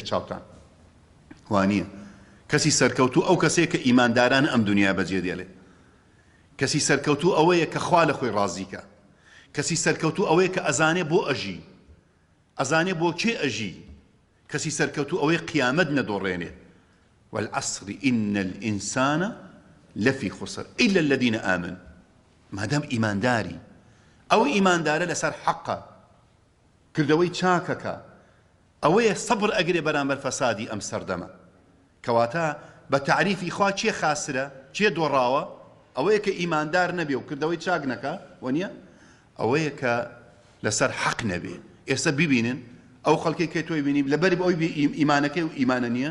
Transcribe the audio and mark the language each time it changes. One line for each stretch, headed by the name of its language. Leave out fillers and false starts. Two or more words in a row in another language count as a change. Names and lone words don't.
Central Kurdish: چاوتان وانییە کەسی سەرکەوتوو ئەو کەسێک کە ئیمانداران ئەم دنیا بەجێ دێڵێ کەسی سەرکەوتوو ئەوەیە کە خوا لە خۆی ڕازیکە کەسی سەرکەوتوو ئەوەیە کە ئەزانێ بۆ ئەژی ئەزانێ بۆ کێ ئەژی کەسی سەرکەوتوو ئەوەی قیامەت نەدۆڕێنێ
Arabic: والعصر إن الإنسان لفي خسر إلا الذين آمنوا
Central Kurdish: مادام ئیمانداری ئەو ئیماندارە لەسەر حەقە کردەوەی چاکەکە ئەوەیە سەبر ئەگرێ بەرامبەر فەسادی ئەم سەردەمە کەواتە بە تعریفی خوا چێ خاسرە چێ دۆڕاوە ئەوەیە کە ئیماندار نەبێ و کردەوەی چاک نەکە وەنیە ئەوەیە کە لەسەر حەق نەبێ ئێستا ببینن ئەو خەڵکی کە تۆی بینی لەبەر ئەوی ئیمانەکەی و ئیمانە نییە